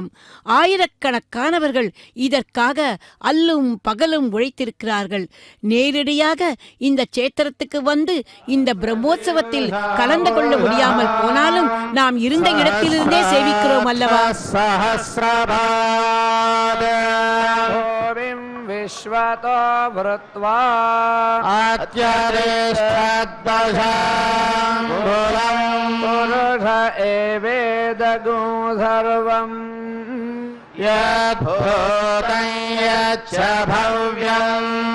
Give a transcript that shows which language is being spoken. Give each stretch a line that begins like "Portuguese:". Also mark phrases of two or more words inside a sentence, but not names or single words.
Tamil: ஆயிரக்கணக்கானவர்கள் இதற்காக அல்லும் பகலும் உழைத்திருக்கிறார்கள். நேரடியாக இந்த சேத்திரத்துக்கு வந்து இந்த பிரம்மோற்சவத்தில் கலந்து கொள்ள முடியாமல் போனாலும் நாம் இருந்த இடத்திலிருந்தே சேவிக்கிறோம் அல்லவா?
Sanskrit: विश्वतो वृत्वा अत्यरिष्ठद्दशाम्बुलम् पुरुष एवेदगुं सर्वम् यद्भूतं यच्च भव्यम्